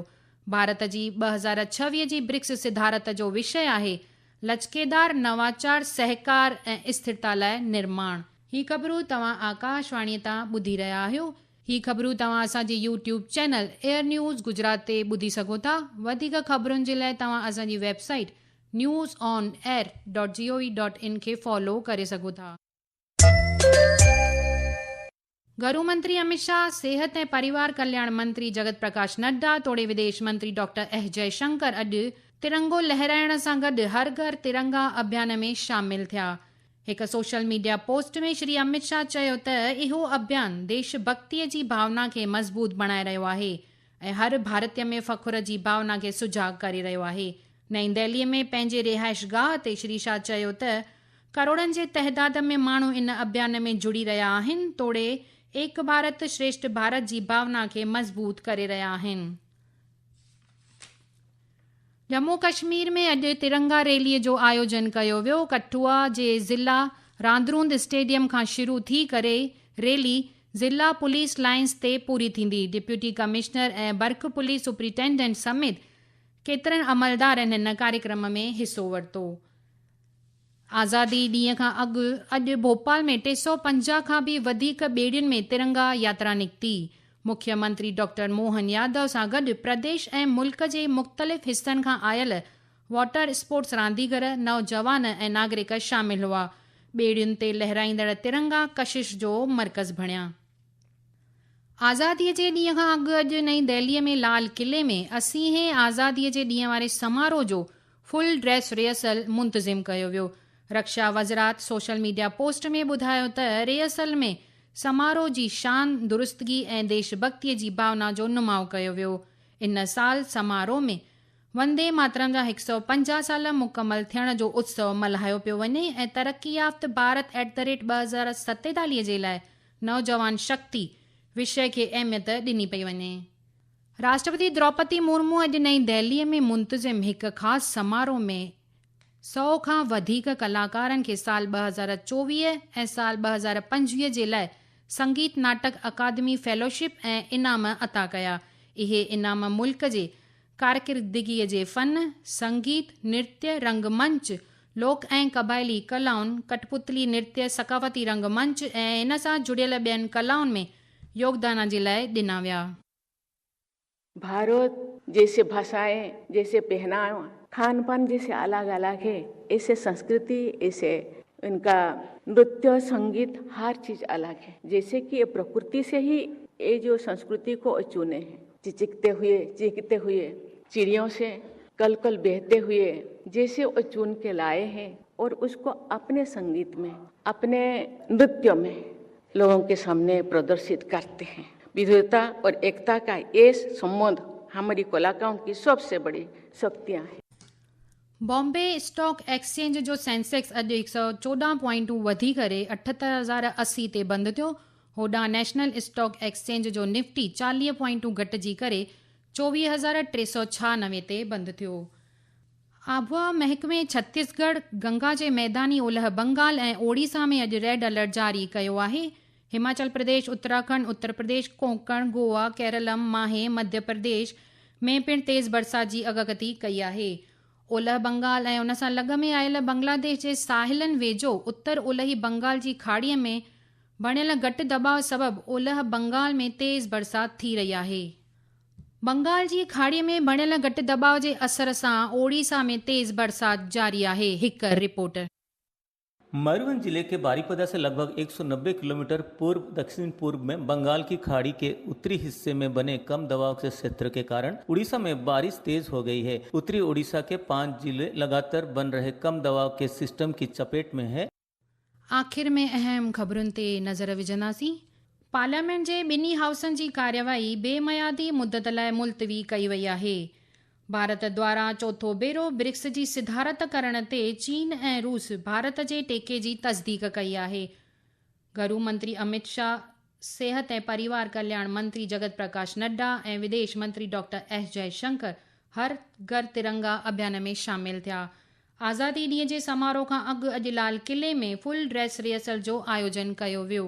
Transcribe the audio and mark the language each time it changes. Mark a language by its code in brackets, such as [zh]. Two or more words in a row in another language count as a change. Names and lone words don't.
[sd] भारत जी 2026 जी ब्रिक्स सिधारत जो विषय आहे लचकेदार नवाचार, सहकार ऐं स्थिरता लाइ निर्माण। ही ख़बरूं तव्हां आकाशवाणीअ तां ॿुधी रहिया आहियो। ही ख़बरूं तव्हां असांजे यूट्यूब चैनल एयर न्यूज़ गुजरात ते ॿुधी सघो था। वधीक ख़बरुनि जे लाइ तव्हां असांजी वेबसाइट newsonair.gov.in खे फॉलो करे सघो था। गृह मंत्री अमित शाह, सेहत ऐं परिवार कल्याण मंत्री जगत प्रकाश नड्डा तोड़े विदेश मंत्री डॉक्टर एस जयशंकर अॼु तिरंगो लहराइण सां गॾु हर घर तिरंगा अभियान में शामिल थिया। हिकु [en] social media post [sd] में श्री अमित शाह चयो त इहो अभियान देशभक्तीअ जी भावना खे मज़बूत बणाए रहियो आहे ऐं हर भारतीय में फ़खुर जी भावना खे सुजाॻ करे रहियो आहे। नईं दिल्लीअ में पंहिंजे रिहाइशगाह ते श्री शाह चयो त करोड़नि जे तइदाद में माण्हू इन अभियान में जुड़ी रहिया आहिनि, तोड़े एक भारत श्रेष्ठ भारत जी भावना खे मज़बूत करे रहिया आहिनि। जम्मू कश्मीर में अॼु तिरंगा रैलीअ जो आयोजन कयो वियो। कठुआ जे ज़िला रांदरूंद स्टेडियम खां शुरू थी करे रैली ज़िला [en] police lines [sd] ते पूरी थींदी। [en] deputy commissioner [sd] ऐं बर्ख [en] police superintendent [sd] समेत केतिरनि अमलदारनि हिन कार्यक्रम में हिसो वरितो। आज़ादी ॾींहं खां अॼु भोपाल में 350 खां बि वधीक ॿेड़ियुनि में तिरंगा यात्रा निकिती। मुख्यमंत्री डॉक्टर मोहन यादव सां गॾु प्रदेश ऐं मुल्क जे मुख़्तलिफ़ हिस्सनि खां आयल [en] water sports [sd] रांदीगर, नौजवान ऐं नागरिक शामिल हुआ। ॿेड़ियुनि ते लहराईंदड़ तिरंगा कशिश जो मर्कज़ बणिया। आज़ादीअ जे ॾींहं खां अॼु नईं दिल्लीअ में लाल किले में 80हें आज़ादीअ जे ॾींहं वारे समारोह जो [en] full dress rehearsal [sd] मुंतज़िम कयो वियो। रक्षा वज़रात [en] social media post [sd] में ॿुधायो त रिहर्सल में समारोह जी शान, दुरुस्तगी ऐं देशभक्तीअ जी भावना जो नुमाउ कयो वियो। इन साल समारोह में वंदे मातरम जा 150 साल मुकमल थियण जो उत्सव मल्हायो पियो वञे ऐं तरक़ी याफ़्त भारत @2047 जे लाइ नौजवान शक्ति विषय खे अहमियत ॾिनी पई वञे। राष्ट्रपति द्रौपदी मुर्मू अॼु नईं दिल्लीअ में मुंतज़िम हिकु ख़ासि समारोह में 100 खां वधीक कलाकारनि खे साल 2024 ऐं साल 2025 जे लाइ संगीत नाटक अकादमी फेलोशिप ऐं इनाम अता कया। इहे इनाम मुल्क जे कारकिरदगीअ जे फ़न, संगीत, नृत्य, रंगमंच, लोक ऐं क़बाइली कलाउनि, कठपुतली नृत्य, सकाफ़ती रंगमंच ऐं इन सां जुड़ियल ॿियनि कलाउनि में योगदान जे लाइ ॾिना विया। [hi] भारत जैसे भाषाएं, जैसे पहनावा, खान पान जैसे अलग अलग है, ऐसे संस्कृति, ऐसे इनका नृत्य, संगीत, हर चीज अलग है। जैसे कि ये प्रकृति से ही ये जो संस्कृति को चुने हैं, चीखते हुए चिड़ियों से कल कल बहते हुए जैसे वो चुन के लाए हैं और उसको अपने संगीत में, अपने नृत्य में लोगों के सामने प्रदर्शित करते हैं। विविधता और एकता का ये संबंध हमारी कलाकारों की सबसे बड़ी शक्तियाँ हैं। [sd] बॉम्बे स्टॉक एक्सचेंज जो सेंसेक्स अॼु 114 पॉइंटूं वधी करे 78,080 ते बंदि थियो। होॾां नेशनल स्टॉक एक्सचेंज जो निफ्टी 40 पॉइंटूं घटिजी करे 24,396 ते बंदि थियो। आबहवा महकमे छत्तीसगढ़, गंगा जे मैदानी ओलह बंगाल ऐं ओडिशा में अॼु [en] red alert [sd] जारी कयो आहे। हिमाचल प्रदेश, उत्तराखंड, उत्तर प्रदेश, कोंकण, गोवा, केरलम, माहे, मध्य प्रदेश में पिणु तेज़ बरसात जी अगकथी कई आहे। ओलह बंगाल ऐं उन सां लॻ में आयल बांग्लादेश जे साहिलनि वेझो उत्तर ओलही बंगाल जी खाड़ीअ में बणियल घटि दॿाउ सबबि ओलह बंगाल में तेज़ बरसात थी रही आहे। बंगाल जी खाड़ीअ में बणियल घटि दॿाउ जे असर सां ओडिशा में तेज़ बरसात जारी आहे। हिकु रिपोर्ट। [hi] मयूरभंज जिले के बारीपदा से लगभग 190 किलोमीटर पूर्व दक्षिण पूर्व में बंगाल की खाड़ी के उत्तरी हिस्से में बने कम दबाव के क्षेत्र के कारण उड़ीसा में बारिश तेज हो गई है। उत्तरी उड़ीसा के 5 जिले लगातार बन रहे कम दबाव के सिस्टम की चपेट में है। [sd] आख़िर में अहम ख़बरुनि ते नज़र विझंदासीं। पार्लियामेंट जे ॿिन्ही हाउसनि जी कार्यवाही बेमियादी मुदत लाइ मुलतवी कई वई आहे। भारत द्वारा चोथों भेरो ब्रिक्स जी सिधारत करण ते चीन ऐं रूस भारत जे टेके जी तस्दीक कई आहे। गृह मंत्री अमित शाह, सेहत ऐं परिवार कल्याण मंत्री जगत प्रकाश नड्डा ऐं विदेश मंत्री डॉक्टर एस जयशंकर हर घर तिरंगा अभियान में शामिल थिया। आज़ादी ॾींहं जे समारोह खां अॼु लाल किले में [en] full dress rehearsal [sd] जो आयोजन कयो वियो।